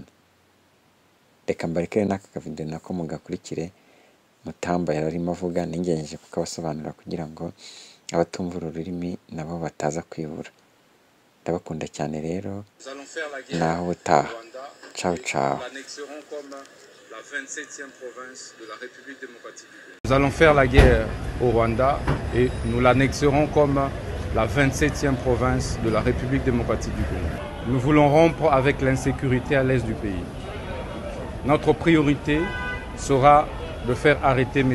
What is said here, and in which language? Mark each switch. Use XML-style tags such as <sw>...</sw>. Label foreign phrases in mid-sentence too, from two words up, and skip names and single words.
<rw>Reka mbarekere n'aka kavideo nako mugakurikire. Mutamba yararimo avuga, ningenje kukabasobanurira kugira ngo abatumva ururimi nabo bataza kwibura. Ndabakunda cyane rero, naho utaha.</rw> <it>Ciao ciao.</it> <fr>Nous allons faire la guerre au Rwanda et nous l'annexerons comme la 27e province de la République démocratique du Congo. Nous voulons rompre avec l'insécurité à l'est du pays. Notre priorité sera de faire arrêter M.</fr>